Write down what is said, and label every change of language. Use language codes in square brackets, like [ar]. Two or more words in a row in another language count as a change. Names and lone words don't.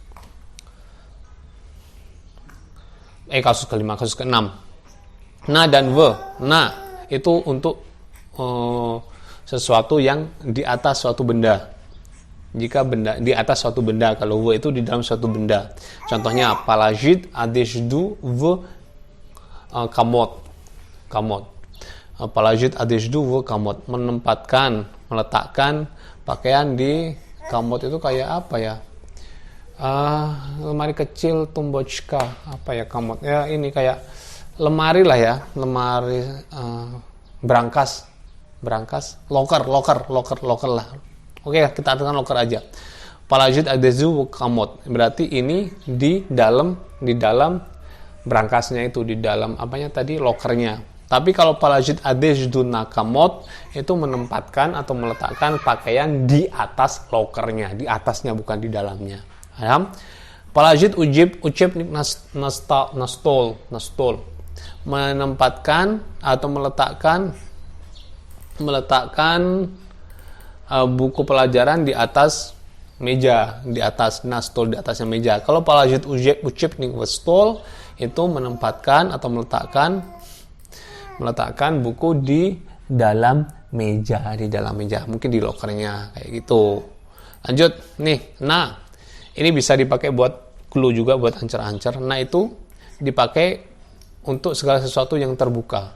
[id] Kasus keenam. Na dan ve. Na itu untuk sesuatu yang di atas suatu benda. Jika benda di atas suatu benda, kalau v itu di dalam suatu benda. Contohnya [ru] положить одежду в комод. Положить одежду в комод. [id] Meletakkan pakaian di komod itu kayak apa ya? Lemari kecil tumbochka. Apa ya komod? Ya ini kayak lemari lah ya, lemari brankas, loker lah. Oke, kita artikan loker aja. [ru] Положить одежду в комод. [id] Berarti ini di dalam brankasnya itu, di dalam apanya tadi, lokernya. Tapi kalau [ru] положить одежду на комод [id] itu menempatkan atau meletakkan pakaian di atas lokernya, di atasnya bukan di dalamnya. Paham? [ru] Положить учебник на стол. [id] Menempatkan atau meletakkan buku pelajaran di atas meja, di atas stol, di atasnya meja. Kalau [ru] положить учебник в стол [id] itu menempatkan atau meletakkan buku di dalam meja, mungkin di lokernya kayak gitu. Lanjut nih, nah ini bisa dipakai buat clue juga, buat ancer-ancer. Nah itu dipakai untuk segala sesuatu yang terbuka.